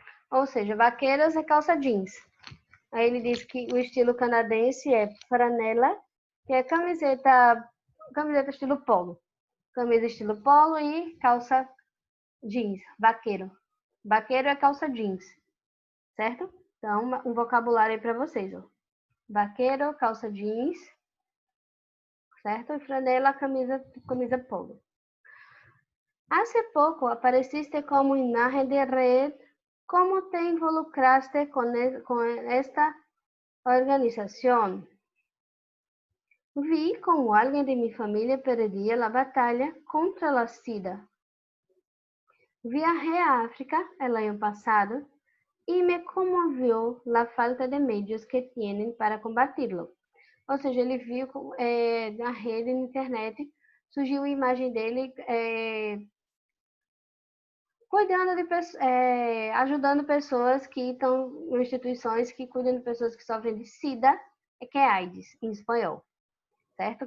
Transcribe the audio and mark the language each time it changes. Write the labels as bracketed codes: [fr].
[pt] Ou seja, vaqueiros é calça jeans. Aí ele diz que o estilo canadense é franela, que é camiseta estilo polo. Camisa estilo polo e calça jeans, vaqueiro. Vaqueiro é calça jeans, certo? Então, um vocabulário aí para vocês, ó. Vaqueiro, calça jeans, certo? E franela, camisa polo. [es] Hace pouco apareciste como imagen de red. ¿Cómo te involucraste con esta organización? Vi como alguien de mi familia perdía la batalla contra la SIDA. Viajé a África el año pasado y me conmovió la falta de medios que tienen para combatirlo. [pt] Ou seja, ele viu na rede, na internet, surgiu a imagem dele cuidando ajudando pessoas que estão em instituições que cuidam de pessoas que sofrem de SIDA, que é AIDS, em espanhol, certo?